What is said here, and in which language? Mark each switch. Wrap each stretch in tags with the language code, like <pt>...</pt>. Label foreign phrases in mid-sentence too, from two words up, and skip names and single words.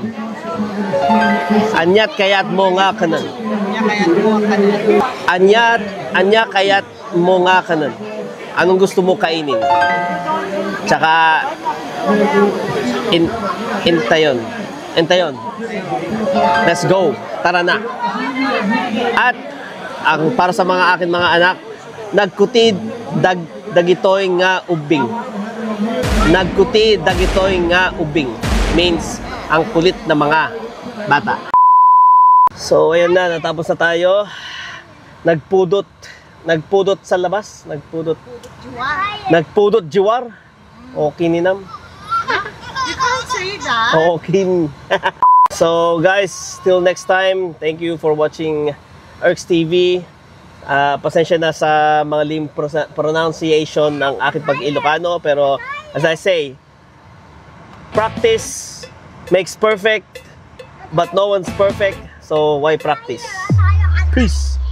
<ilo>Anya kayat mo nga kanan.</ilo> <tl>Anong gusto mo kainin?</tl> <ilo>Tsaka intayon.</ilo> <en>Let's go.</en> <tl>Tara na. At ang para sa mga akin mga anak,</tl> <ilo>nagkutid dagitoy nga ubing. Nagkuti dagitoy nga ubing</ilo> <tl>means ang kulit na mga bata. So ayan na, natapos na tayo. Nagpudot sa labas.</tl> <ilo>Nagpudot jiwar. Okay ninam.</ilo> <en>You can't say that. Okay. So guys, till next time, thank you for watching Erks TV.</en> <tl>Pasensya na sa mga pronunciation ng aking pag-Ilocano,</tl> <en>pero as I say, practice makes perfect, but no one's perfect, so why practice? Peace!</en>